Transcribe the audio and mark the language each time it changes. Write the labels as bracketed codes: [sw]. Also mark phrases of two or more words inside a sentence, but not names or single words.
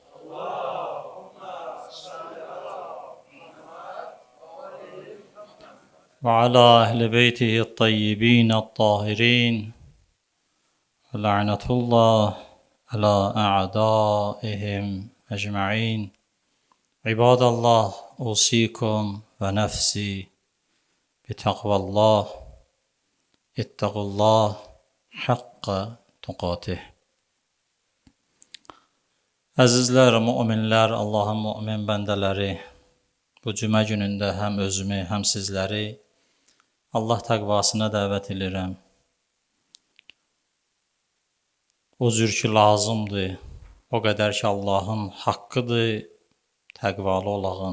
[ar] وعلى أهل بيته الطيبين الطاهرين لعنة الله على أعدائهم أجمعين. عباد الله، أوصيكم ونفسي بتقوى الله. اتقوا الله حق تقاته. [az] Əzizlər, müminlər, Allahın mümin bəndələri, bu cümə günündə həm özümü, həm sizləri Allah təqvasına dəvət edirəm. O cür ki lazımdır, o qədər ki Allahın haqqıdır, təqvalı olağın.